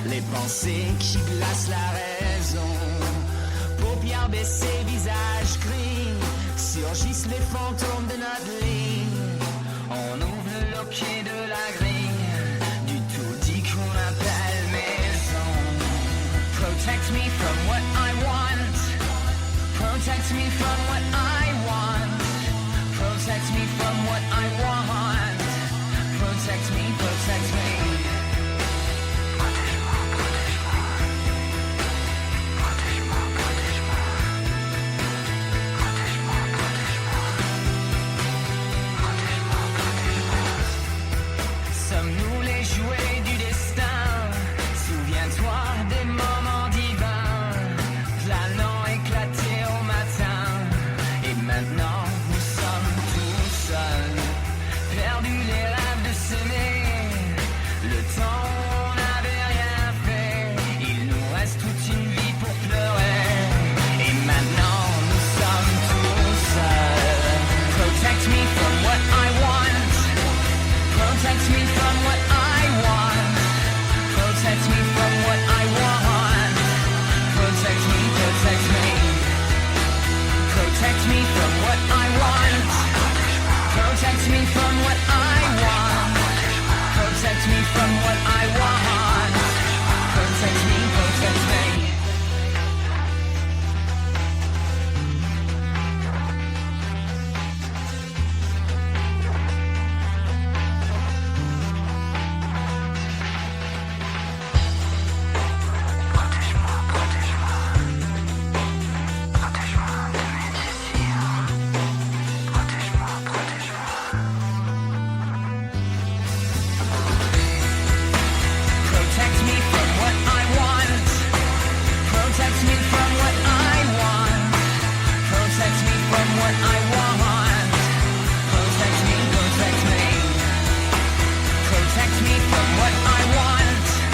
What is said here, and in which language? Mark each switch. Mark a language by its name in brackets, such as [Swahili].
[French] glacée qui glace la raison. Paupières baissées, visage gris, surgissent les fantômes de notre ligne. On ouvre le loquet de la grille, du tout dit qu'on appelle maison. [English] Protect me from what I want. Protect me from what I want. Protect me from what I want. Protect me, protect me. [French] Protège-moi, protège-moi. Protège-moi, protège-moi. Protège-moi, protège-moi. Protège-moi, protège-moi. Sommes-nous les jouets du destin? Souviens-toi des moments divins, planant éclatés au matin. Et maintenant, nous sommes tout seuls, perdus les rêves de s'aimer. Le temps où on n'avait rien fait, il nous reste toute une vie pour pleurer. Et maintenant, nous sommes tout seuls. [English] Protect me from what I want. Protect me from what I want. Protect me from what I want. Protect me, protect me. Protect me from what I want. Protect me from what I want. Protect me from what I want. Protect me, protect me. [French] Protège-moi, protège-moi. Protège-moi de mes désirs. Protège-moi, protège-moi. [English] Protect me from what I want. Protect me from what I want. Protect me from what I want. Protect me, protect me. Protect me from what I want.